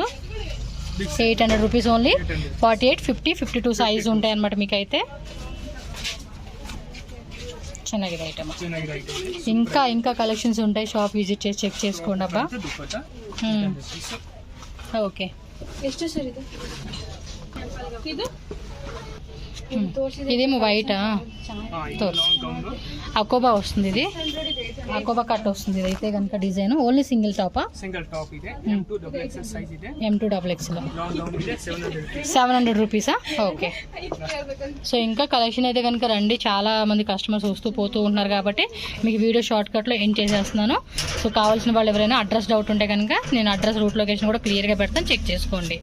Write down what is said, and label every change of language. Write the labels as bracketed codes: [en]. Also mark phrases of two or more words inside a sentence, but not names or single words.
[te] 800 [en] rupees only. [te] 48 50 52 సైజ్ ఉంటాయి అనమాట మీకు అయితే. [kn] ಚೆನ್ನಾಗಿದೆ ఐటమ్. [te] ఇంకా ఇంకా కలెక్షన్స్ ఉంటాయి, [en] shop visit [te] చేసి చెక్ చేసుకోండి అబ్బా. [kn] ఓకే ಎಷ್ಟು ಸರ್ ಇದು [te] ఇదేమో వైటా [en] long gown లో [te] అకోబా వస్తుంది, ఇది అకోబా కట్ వస్తుంది. ఇది అయితే కనుక [en] design only single top? single top ಇದೆ M2 double XL size ಇದೆ. M2 double XL long gown ಇದೆ 700 rupees. [te] 700 రూపీసా? ఓకే. సో ఇంకా కలెక్షన్ అయితే కనుక రండి, చాలా మంది కస్టమర్స్ వస్తూ పోతూ ఉన్నారు కాబట్టి మీకు [en] video short cut [te] ఎండ్ చేసేస్తున్నాను. సో కావాల్సిన వాళ్ళు ఎవరైనా [en] address doubt [te] ఉంటే కనుక నేను [en] address route location [te] కూడా క్లియర్గా పెడతాను, చెక్ చేసుకోండి.